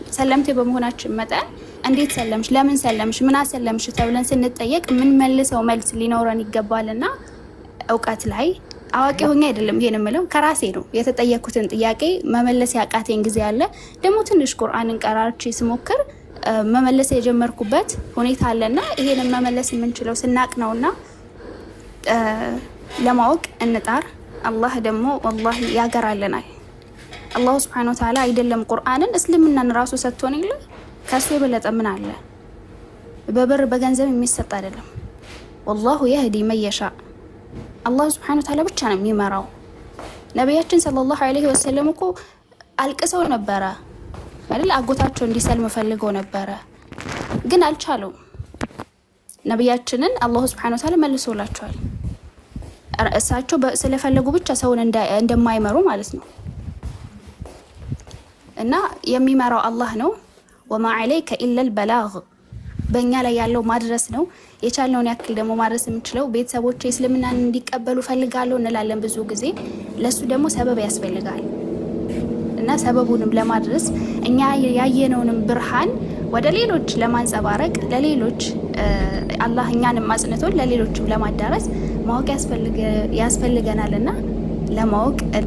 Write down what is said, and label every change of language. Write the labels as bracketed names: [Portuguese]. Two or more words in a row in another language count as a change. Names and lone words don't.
[Amharic] ሰለምቴ በመሆናችን መጠን እንዴት ሰለምሽ ለምን ሰለምሽ ምን አሰለምሽ ተብለን ስንጠየቅ ምን መልሰው መልስ ሊኖረን ይገባልና እውቀት ላይ አዋቂ ሆኜ አይደለም ይሄን የምለው ከራሴ ነው። የተጠየኩትን ጥያቄ መመለስ ያቃተኝ ጊዜ አለ። ደግሞ ትንሽ ቁርአንን ቀራርቼ ስሞክር መመለስ የጀመርኩበት ሁኔታ አለና ይሄንን መመለስ የምንችለው ስናቅ ነውና ለማወቅ እንጣር። አላህ ደግሞ ወላሂ ያገራልናል። አላህ [Arabic] سبحانه وتعالى [Amharic] አይደለም ቁርአንን እስልምናን ራሱ ሰጥቶን ይል ከሱ የበለጠ ምን አለ? በብር በገንዘብ የሚሰጥ አይደለም። [Arabic] والله يهدي من يشاء [Amharic] አላህ [Arabic] سبحانه وتعالى [Amharic] ብቻ ነው የሚመራው። ነብያችን [Arabic] صلى الله عليه وسلم [Amharic] እኮ አልቅሰው ነበረ አይደል? አጎታቸው እንዲሰልም ፈልገው ነበረ ግን አልቻሉም። ነብያችንን አላህ [Arabic] سبحانه وتعالى [Amharic] መልሶላቸዋል። እሳቸው ስለፈለጉ ብቻ ሰውን እንደማይመሩ ማለት ነው። እና የሚመራው አላህ ነው። [Arabic] وما عليك إلا البلاغ [Amharic] በእኛ ላይ ያለው ማድረስ ነው። የቻልነውን ያክል ደግሞ ማድረስ የምንችለው ቤተሰቦቼ እስልምናን እንዲቀበሉ ፈልጋለሁ እንላለን ብዙ ጊዜ። ለሱ ደግሞ ሰበብ ያስፈልጋል እና ሰበቡንም ለማድረስ እኛ ያየነውንም ብርሃን ወደ ሌሎች ለማንጸባረቅ ለሌሎች አላህ እኛንም ማጽነቶን ለሌሎችም ለማዳረስ ማወቅ ያስፈልገናልና ለማወቅ